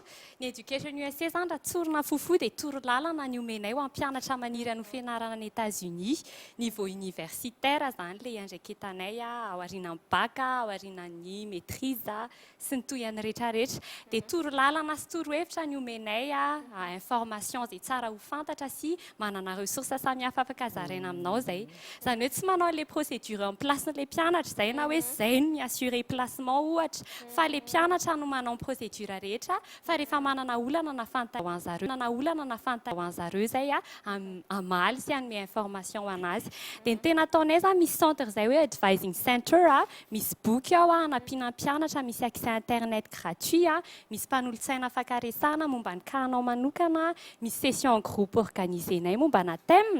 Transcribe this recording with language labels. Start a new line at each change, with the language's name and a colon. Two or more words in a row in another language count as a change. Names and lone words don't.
Malagasy: Ny Education USA zany raha tsorona fofo dia toro lalana ny omenay ho ampianatra maniry any fianarana any États-Unis
French: niveau universitaire
Malagasy: zany le andraiketanay ao aorian'ny bac, ao aorian'ny maîtrise sy ny toy any rehetrarehetra. Dia toro lalana sy toro hevitra ny omenay information zay tsara ho fantatra sy manana ressources samihafa afaka zaraina aminao zay. Zany hoe tsy manao
French: les procédures en place
Malagasy: le pianatra zay na hoe zay no
French: assurer placement
Malagasy: ohatra fa le pianatra no manao procédure rehetra fa rehefa manana olana na fantahoan'zareo zay amaly sy anome information anazy. Dia ny tena ataonay zany misy centre zay hoe
English: advising center,
Malagasy: misy boky ao anampiana mpianatra, misy
French: accès internet gratuit,
Malagasy: misy mpanolotsaina afaka resahana momba ny kahanao manokana, misy
French: session en groupe
Malagasy: organisenay momba na thème.